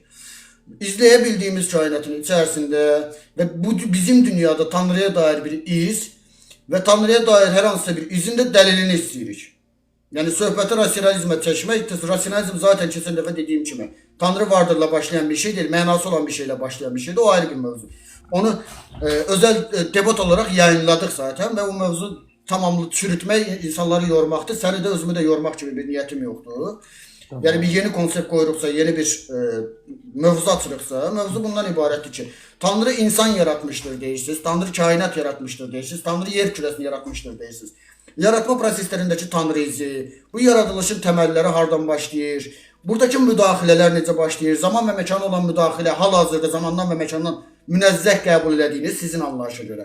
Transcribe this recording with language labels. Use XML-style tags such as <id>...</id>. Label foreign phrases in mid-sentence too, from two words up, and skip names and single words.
<az>İzləyə bildiyimiz kainatın içərisində və bu bizim dünyada Tanrıya dair bir iz və Tanrıya dair hər hansısa bir izin də dəlilini istəyirik. Yəni söhbəti rasionalizmə çəkmək, rasionalizm zaten keçən dəfə dediyim kimi Tanrı vardırla başlayan bir şey deyil, mənası olan bir şeylə başlayan bir şeydir. O ayrı bir mövzu.</az> <tr>Onu özel debat olarak yayınladık zaten</tr> <az>ve o mövzu tamamlı çürütmək, insanları yormaqdır. Səni də özümü də yormaq kimi</az> <tr>bir niyetim yoktu.</tr> <az>Tamam. Yani bir yeni konsept koyuruqsa, yeni bir mövzu açırıqsa, mövzu bundan ibarətdir ki, Tanrı insan yaratmıştır deyirsiniz, Tanrı kainat yaratmıştır deyirsiniz, Tanrı yer kürəsini yaratmıştır deyirsiniz. Yaratma proseslərindəki Tanrı izi, bu yaradılışın təməlləri hardan başlayır, buradakı müdaxilələr necə başlayır, zaman və məkana olan müdaxilə hal-hazırda zamandan və məkandan münezzeh qəbul elədiyiniz sizin anlayışa görə.</az>